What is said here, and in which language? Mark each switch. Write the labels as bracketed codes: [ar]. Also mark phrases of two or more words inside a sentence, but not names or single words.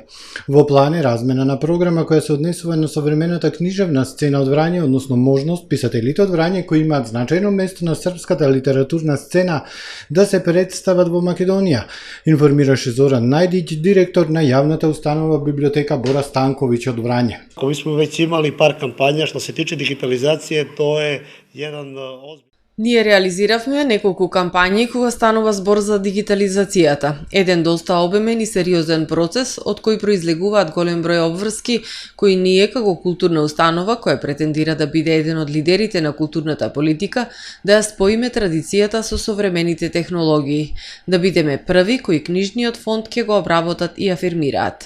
[mk] Во план е размена на програма која се однесува на современата книжевна сцена од Врање, односно можност писателите од Врање кои имаат значајно место на српската литературна сцена да се представат во Македонија, информираше Зоран Најдиќ, директор на јавната установа библиотека Бора Станковиќ од Врање. [sr] Mi smo već imali par kampanja što se tiče digitalizacije, to je jedan ozbiljan. [mk] Ние реализиравме неколку кампањи кога станува збор за дигитализацијата. Еден доста обемен и сериозен процес, од кој произлегуваат голем број обврски, кои ние како културна установа, која претендира да биде еден од лидерите на културната политика, да ја споиме традицијата со современите технологии, да бидеме први кои книжниот фонд ќе го обработат и афирмираат.